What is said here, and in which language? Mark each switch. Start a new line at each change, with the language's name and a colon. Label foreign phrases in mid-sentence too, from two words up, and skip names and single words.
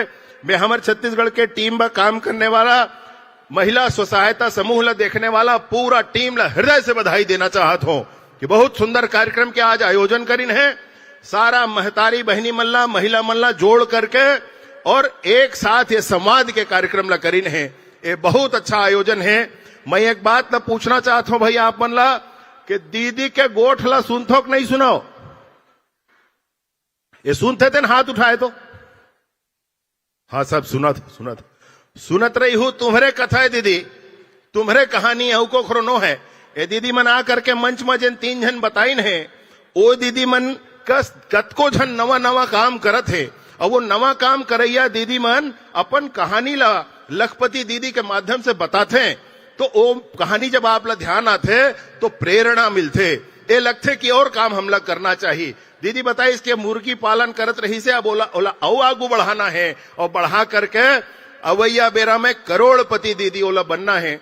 Chhattisgarhi: मैं हमारे छत्तीसगढ़ के टीम में काम करने वाला महिला स्वसहायता समूह ला देखने वाला पूरा टीम ला हृदय से बधाई देना चाहत हूं कि बहुत सुंदर कार्यक्रम के आज आयोजन करिन है। सारा महतारी बहनी मल्ला महिला मल्ला जोड़ करके और एक साथ ये संवाद के कार्यक्रम ला करिन है। ये बहुत अच्छा आयोजन है। मैं एक बात ला पूछना चाहता हूं भैया आप मन ला कि दीदी के गोठ ला सुनथो कि नहीं सुनो? ये सुनते थे ना, हाथ उठाए तो। हाँ सब सुनत रही हूं। तुम्हारे कथा है दीदी, तुम्हारे कहानी है को खरोनो है। ये दीदी मन आ करके मंच में जिन 3 जन बताइन है, वो दीदी मन कतको जन नवा नवा काम करत है, और वो नवा काम करैया दीदी मन अपन कहानी ला लखपति दीदी के माध्यम से बताते हैं, तो वो कहानी जब आप ला ध्यान आते तो प्रेरणा मिलते, ये लगते कि और काम हम लोग करना चाहिए। दीदी बताई इसके मुर्गी पालन करत रही से अब ओला आगू बढ़ाना है, और बढ़ा करके अवैया बेरा में करोड़पति दीदी ओला बनना है।